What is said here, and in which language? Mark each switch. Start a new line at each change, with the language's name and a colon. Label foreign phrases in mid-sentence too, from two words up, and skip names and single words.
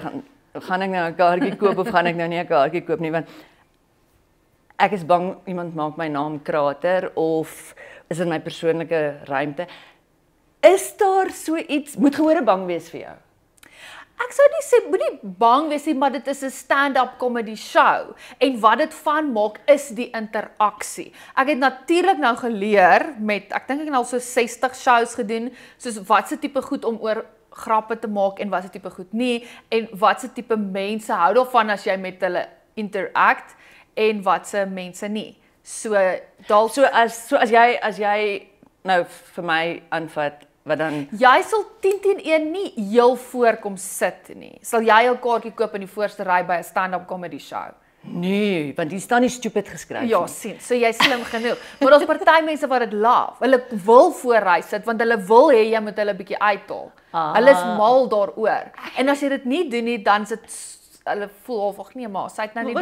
Afrikaans: Gaan ek nou 'n kaartjie koop of gaan ek nou nie 'n kaartjie koop nie, want ek is bang iemand maak my naam krater of is dit my persoonlike ruimte. Is daar so iets, moet gehore bang wees vir jou? Ek sou nie sê moenie bang wees nie, maar dit is 'n
English: stand-up comedy show
Afrikaans: en wat dit van maak is die interaksie. Ek het natuurlik nou geleer met ek dink ek het al so 60 shows gedoen, soos watse tipe goed om oor grappe te maak en watse tipe goed nie en watse tipe mense hou daarvan as jy met hulle interact en watse mense nie. So dalk So as jy nou vir my aanvat, wat dan jy sal 10 teen 1 nie heel voorkom sit nie. Sal jy 'n kaartjie koop in die voorste ry by 'n
English: stand-up comedy show?
Afrikaans: nee, want hier staan nie stupid geskryf Ja, nie. sien. So jy's slim genoeg. Maar daar's party mense wat dit laaf. Hulle wil voorry sit want hulle wil hê jy moet hulle bietjie uithaal. Hulle is mal daaroor. En as jy dit nie doen nie, dan sit hulle voel half ag nee, maar sy het nou nie